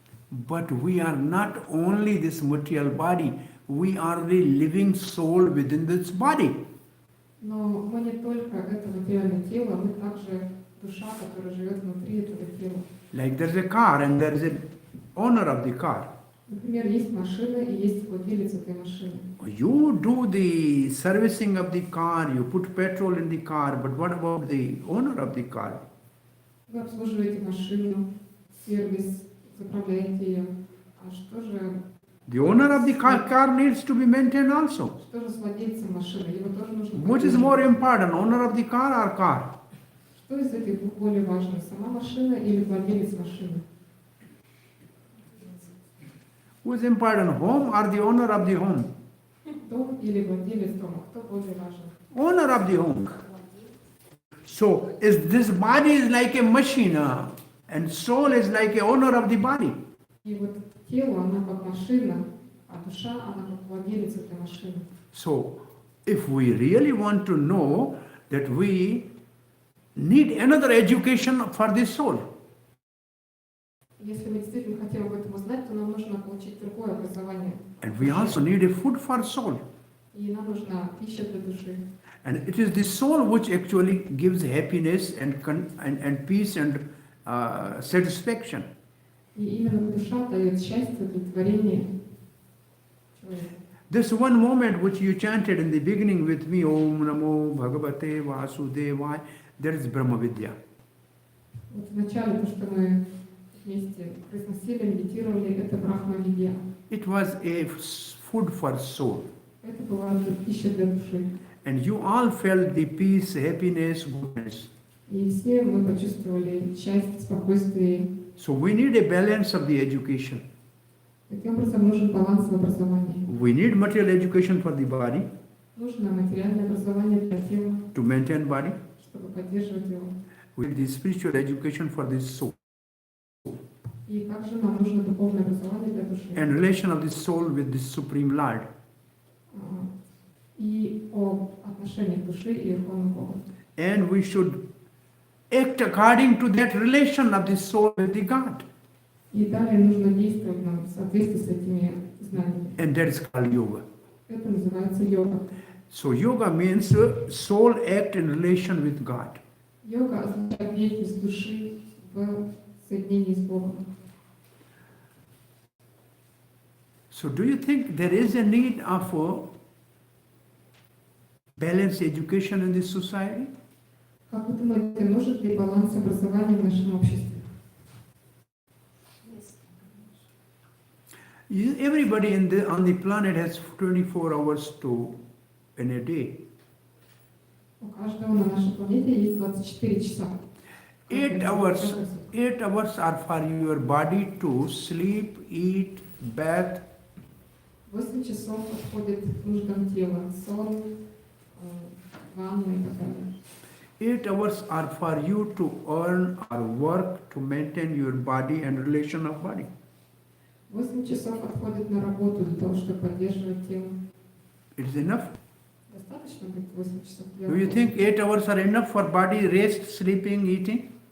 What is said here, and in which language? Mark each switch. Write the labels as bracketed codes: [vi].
[en] But we are not only this material body, we are the living soul within this body. [ru] Но мы не только это материальное тело, мы также душа, которая живет внутри этого тела. [en] Like there's a car and there is an owner of the car. [ru] Например, есть машина и есть владелец этой машины. [en] You do the servicing of the car, you put petrol in the car, but what about the owner of the car? [ru] Вы обслуживаете машину, сервис, заправляете ее. А что же, [en] The owner of the car needs to be maintained also. [ru] что же с владельцем машины? Его тоже нужно [en] Which is [ru] поддерживать. [en] more important, owner of the car or car? [ru] Что из этих двух более важно, сама машина или владелец машины? [en] Who is important, home or the owner of the home? [ru] Дом или владелец дома? Кто более важен? [en] Owner of the home. So is this body is like a machine and soul is like a owner of the body. [ru] И вот тело, оно как машина, а душа, она как владелец этой машины. [en] So if we really want to know that we need another education for the soul, [ru] Если мы действительно хотим об этом узнать, то нам нужно получить другое образование. [en] and we also need a food for soul. [ru] И нам нужна пища для души. [en] And it is the soul which actually gives happiness and peace and satisfaction. [ru] И именно душа дает счастье, удовлетворение человеку. [en] This one moment which you chanted in the beginning with me, [sa] Om Namo Bhagavate Vasudevaya, [en] that is Brahma Vidya. [ru] Вот вначале то, что мы вместе произносили, медитировали, это Брахма-видья. [en] It was a food for soul. [ru] Это была пища для души. [en] And you all felt the peace, happiness, goodness. [ru] И все мы почувствовали счастье, спокойствие. [en] So we need a balance of the education. [ru] Таким образом, нужен баланс в образовании. [en] We need material education for the body, [ru] Нужно материальное образование для тела, [en] to maintain body. [ru] чтобы поддерживать его. [en] We need the spiritual education for the soul. [ru] И также нам нужно духовное образование для души. [en] And relation of the soul with the Supreme Lord. [ru] И об отношениях души и Верховного Бога. [en] And we should act according to that relation of the soul with the God. [ru] И далее нужно действовать нам в соответствии с этими знаниями. [en] And that is called yoga. [ru] Это называется йога. [en] So yoga means soul act in relation with God. [ru] Йога означает деятельность души в соединении с Богом. [en] So do you think there is a need of a balanced education in this society? [ru] Как вы думаете, нужен ли баланс образования в нашем обществе? [en] Everybody on the planet has 24 hours in a day. [ru] У каждого на нашей планете есть 24 часа. [en] 8 hours are for your body to sleep, eat, bath. [ru] 8 часов отходит нуждам тела, сон, ванна и так далее. [en] 8 hours are for you to earn or work to maintain your body and relation of body. [ru] 8 часов отходит на работу для того, чтобы поддерживать тело. [en] It is enough. [ru] Достаточно будет 8 часов для [en] Do you [ru] работы? [en] think 8 hours are enough for body rest, sleeping, eating?